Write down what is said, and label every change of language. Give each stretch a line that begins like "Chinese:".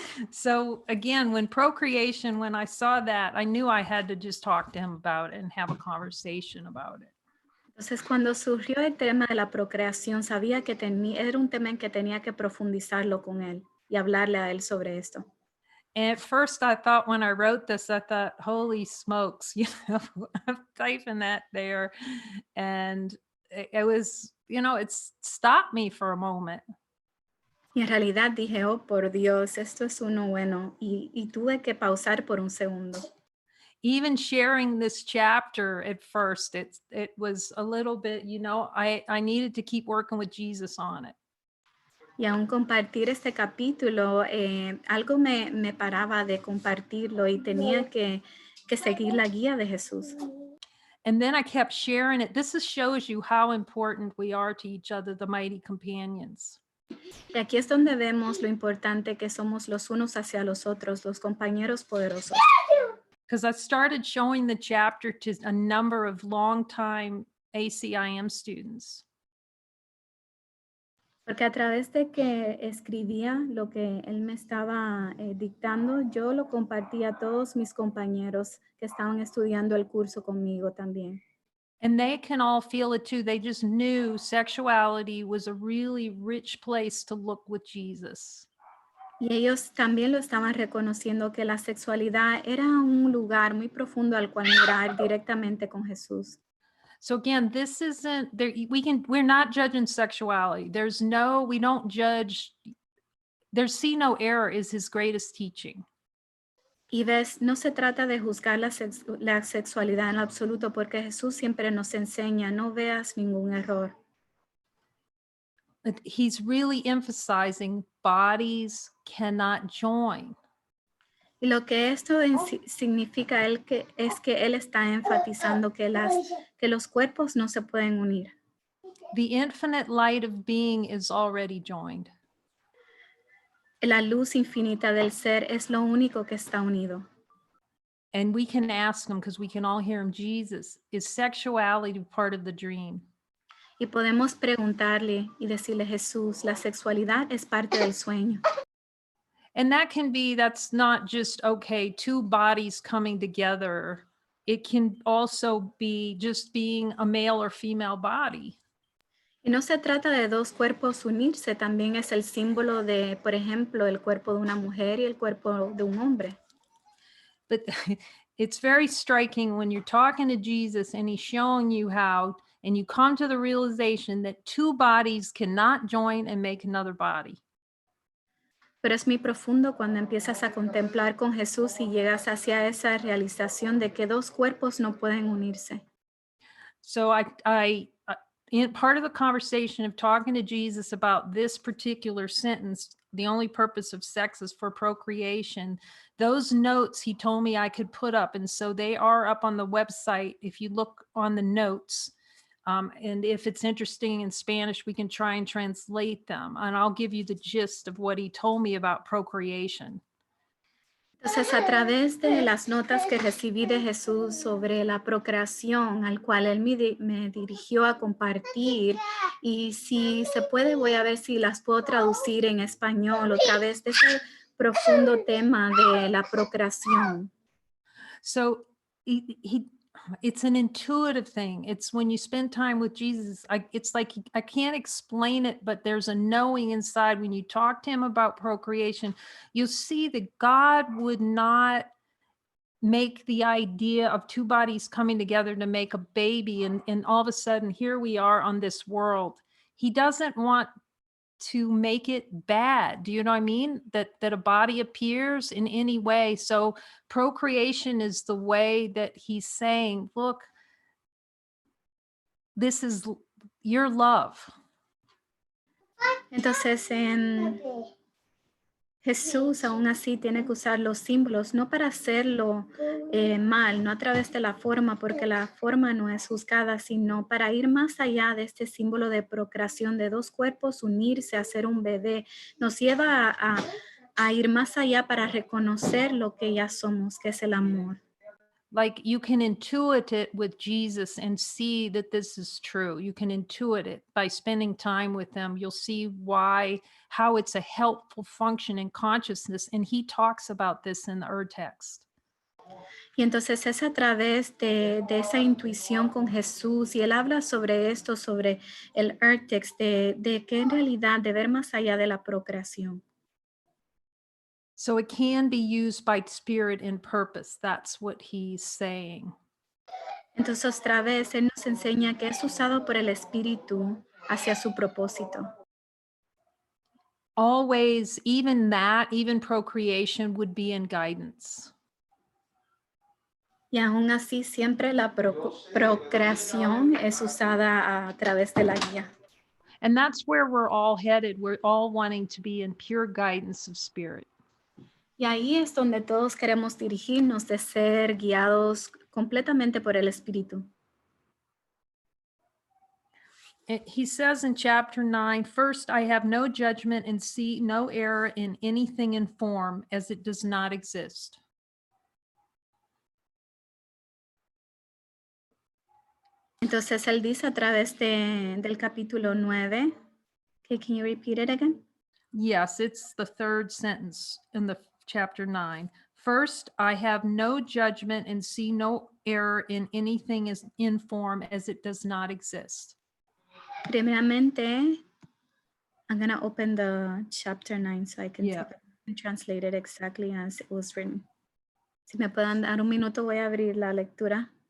English: So again, when procreation, when I saw that, I knew I had to just talk to him about it and have a conversation about it.
Spanish: Entonces, cuando surgió el tema de la procreación, sabía que era un tema en que tenía que profundizarlo con él y hablarle a él sobre esto.
English: And at first I thought when I wrote this, I thought, holy smokes, I'm typing that there. And it was, it's stopped me for a moment.
Spanish: Y en realidad dije, oh, por Dios, esto es uno bueno. Y tuve que pausar por un segundo.
English: Even sharing this chapter at first, it was a little bit, I needed to keep working with Jesus on it.
Spanish: Y aún compartir este capítulo, algo me paraba de compartirlo y tenía que seguir la guía de Jesús.
English: And then I kept sharing it. This shows you how important we are to each other, the mighty companions.
Spanish: Y aquí es donde vemos lo importante que somos los unos hacia los otros, los compañeros poderosos.
English: Because I started showing the chapter to a number of longtime ACIM students.
Spanish: Porque a través de que escribía lo que él me estaba dictando, yo lo compartí a todos mis compañeros que estaban estudiando el curso conmigo también.
English: And they can all feel it too. They just knew sexuality was a really rich place to look with Jesus.
Spanish: Y ellos también lo estaban reconociendo que la sexualidad era un lugar muy profundo al cual mirar directamente con Jesús.
English: So again, this isn't there. We're not judging sexuality. We don't judge. See no error is his greatest teaching.
Spanish: Y ves, no se trata de juzgar la sexualidad en absoluto, porque Jesús siempre nos enseña, no veas ningún error.
English: But he's really emphasizing bodies cannot join.
Spanish: Y lo que esto significa es que él está enfatizando que los cuerpos no se pueden unir.
English: The infinite light of being is already joined.
Spanish: La luz infinita del ser es lo único que está unido.
English: And we can ask him, because we can all hear him, Jesus, is sexuality part of the dream?
Spanish: Y podemos preguntarle y decirle, Jesús, la sexualidad es parte del sueño.
English: And that's not just, okay, two bodies coming together. It can also be just being a male or female body.
Spanish: Y no se trata de dos cuerpos unirse, también es el símbolo de, por ejemplo, el cuerpo de una mujer y el cuerpo de un hombre.
English: But it's very striking when you're talking to Jesus and he's showing you how, and you come to the realization that two bodies cannot join and make another body.
Spanish: Pero es muy profundo cuando empiezas a contemplar con Jesús y llegas hacia esa realización de que dos cuerpos no pueden unirse.
English: So in part of the conversation of talking to Jesus about this particular sentence, the only purpose of sex is for procreation, those notes he told me I could put up. And so they are up on the website. If you look on the notes, and if it's interesting in Spanish, we can try and translate them. And I'll give you the gist of what he told me about procreation.
Spanish: Entonces, a través de las notas que recibí de Jesús sobre la procreación, al cual él me dirigió a compartir, y si se puede, voy a ver si las puedo traducir en español a través de ese profundo tema de la procreación.
English: So it's an intuitive thing. It's when you spend time with Jesus, it's like, I can't explain it, but there's a knowing inside. When you talk to him about procreation, you'll see that God would not make the idea of two bodies coming together to make a baby. And all of a sudden, here we are on this world. He doesn't want to make it bad. Do you know what I mean? That a body appears in any way. So procreation is the way that he's saying, look, this is your love.
Spanish: Entonces, Jesús aún así tiene que usar los símbolos, no para hacerlo mal, no a través de la forma, porque la forma no es juzgada, sino para ir más allá de este símbolo de procreación, de dos cuerpos unirse, hacer un bebé. Nos lleva a ir más allá para reconocer lo que ya somos, que es el amor.
English: Like you can intuit it with Jesus and see that this is true. You can intuit it by spending time with him. You'll see how it's a helpful function in consciousness. And he talks about this in the urText.
Spanish: Y entonces es a través de esa intuición con Jesús, y él habla sobre esto, sobre el urText, de que en realidad de ver más allá de la procreación.
English: So it can be used by spirit and purpose. That's what he's saying.
Spanish: Entonces otra vez él nos enseña que es usado por el Espíritu hacia su propósito.
English: Always, even that, even procreation would be in guidance.
Spanish: Y aún así siempre la procreación es usada a través de la guía.
English: And that's where we're all headed. We're all wanting to be in pure guidance of spirit.
Spanish: Y ahí es donde todos queremos dirigirnos, de ser guiados completamente por el Espíritu.
English: He says in chapter 9, first, I have no judgment and see no error in anything in form, as it does not exist.
Spanish: Entonces él dice a través del capítulo 9,
English: okay, can you repeat it again? Yes, it's the third sentence in the chapter 9. First, I have no judgment and see no error in anything as in form, as it does not exist.
Spanish: Primeramente,
English: I'm going to open the chapter 9 so I can Yeah. translate it exactly as it was written.
Spanish: Si me pueden dar un minuto, voy a abrir la lectura.